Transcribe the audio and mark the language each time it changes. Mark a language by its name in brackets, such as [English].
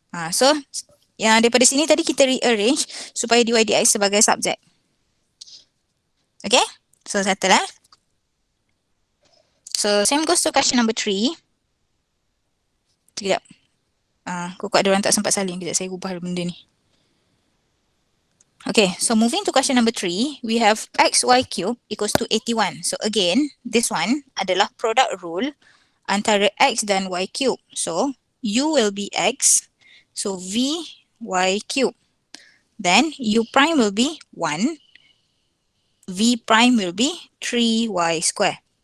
[Malay] So yang daripada sini tadi kita rearrange supaya dy dx sebagai subjek. [English] Okay. So settle lah. So same goes to question number 3. [Malay] Sekejap. Kok ada orang tak sempat salin. Kejap saya ubah benda ni. [English] Okay, so moving to question number 3, we have xy cube equals to 81. So again, this one [Malay] adalah [English] product rule [Malay] antara x dan [English] y cube. So u will be x, so v y cube. Then u prime will be 1, v prime will be 3y square.